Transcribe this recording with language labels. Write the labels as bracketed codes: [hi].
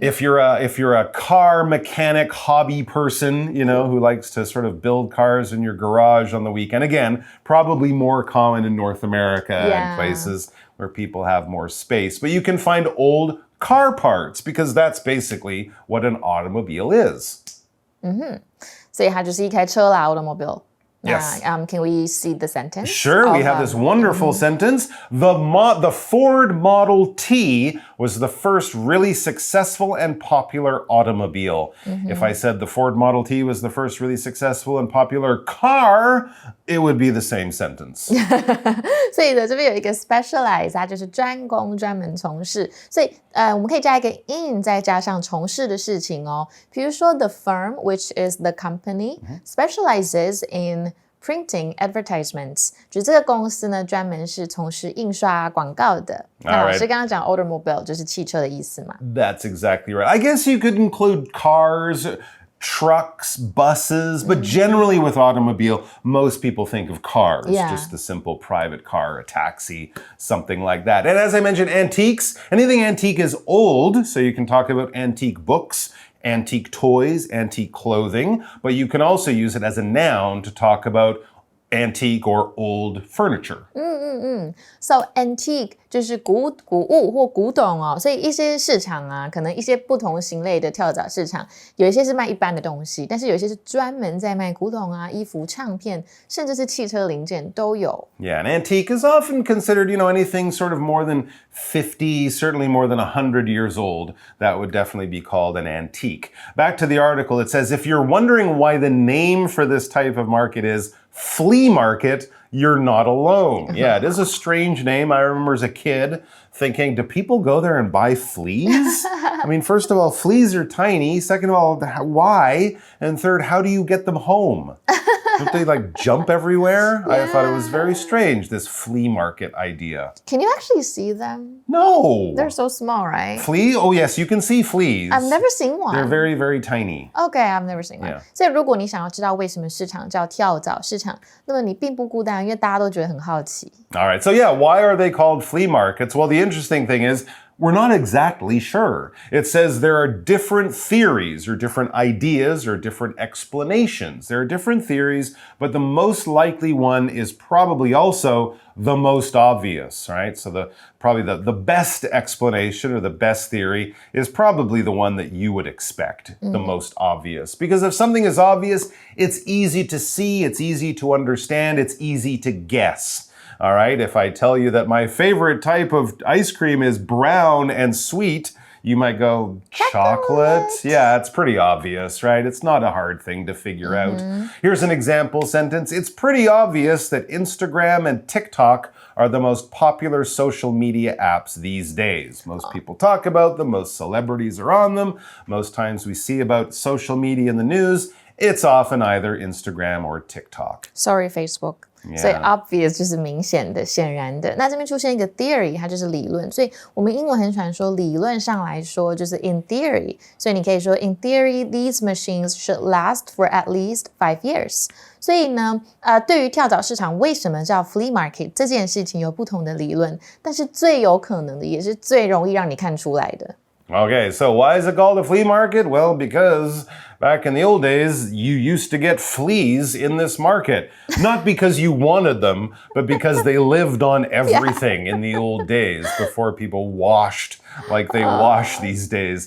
[en] If you're a car mechanic hobby person, you know, who likes to sort of build cars in your garage on the weekend. Again, probably more common in North America and places where people have more space. But you can find old car parts because that's basically what an automobile is. [zh] 所以它就是一台车啦 automobile. [en] Yes. Can we see the sentence? Sure, we have this wonderful sentence. The Ford Model T was the first really successful and popular automobile. If I said the Ford Model T was the first really successful and popular car, it would be the same sentence. [zh] 所以呢，这边有一个 specialize， 它就是专攻、专门从事。所以我们可以加一个 in， 再加上从事的事情哦。比如说 [en] the firm, which is the company, specializes in printing advertisements， [zh] 就是这个公司呢专门是从事印刷广告的。那老师刚刚讲 automobile 就是汽车的意思嘛。 [en] That's exactly right. I guess you could include cars, trucks, buses, but generally with automobile, most people think of cars, just the simple private car, a taxi, something like that. And as I mentioned, antiques, anything antique is old, so you can talk about antique books, antique toys, antique clothing, but you can also use it as a noun to talk about antique or old furniture. [zh] So antique 就是古物或古董哦，所以一些市场啊，可能一些不同型类的跳蚤市场，有一些是卖一般的东西，但是有一些是专门在卖古董啊、衣服、唱片，甚至是汽车零件都有。 [en] Yeah, an antique is often considered, you know, anything sort of more than 50, certainly more than 100 years old. That would definitely be called an antique. Back to the article, it says, if you're wondering why the name for this type of market is flea market, you're not alone. Yeah, it is a strange name. I remember as a kid thinking, do people go there and buy fleas? I mean, first of all, fleas are tiny. Second of all, why? And third, how do you get them home? Don't they like jump everywhere? I thought it was very strange, this flea market idea. Can you actually see them? No. They're so small, right? Flea? Oh, yes, you can see fleas. I've never seen one. They're very, very tiny. Okay, I've never seen one. Yeah. [zh] 所以如果你想要知道为什么市场叫跳蚤市场，那么你并不孤单，因为大家都觉得很好奇。 [en] All right, so yeah, why are they called flea markets? Well, the interesting thing is, we're not exactly sure. It says there are different theories or different ideas or different explanations. There are different theories, but the most likely one is probably also the most obvious, right? So probably the best explanation or the best theory is probably the one that you would expect, the most obvious. Because if something is obvious, it's easy to see, it's easy to understand, it's easy to guess. All right, if I tell you that my favorite type of ice cream is brown and sweet, you might go, chocolate? Yeah, it's pretty obvious, right? It's not a hard thing to figure out. Here's an example sentence. It's pretty obvious that Instagram and TikTok are the most popular social media apps these days. Most people talk about them, most celebrities are on them. Most times we see about social media in the news, it's often either Instagram or TikTok. Sorry, Facebook. Yeah. [zh] 所以 obvious 就是明显的、显然的。那这边出现一个 theory， 它就是理论。所以我们英文很喜欢说理论上来说就是 in theory。所以你可以说 [en] in theory, these machines should last for at least 5 years。 [zh] 所以呢，对于跳蚤市场为什么叫 flea market 这件事情有不同的理论，但是最有可能的也是最容易让你看出来的。 [en] Okay, so why is it called a flea market? Well, because back in the old days, you used to get fleas in this market. Not because you wanted them, but because they lived on everything in the old days before people washed like they wash these days.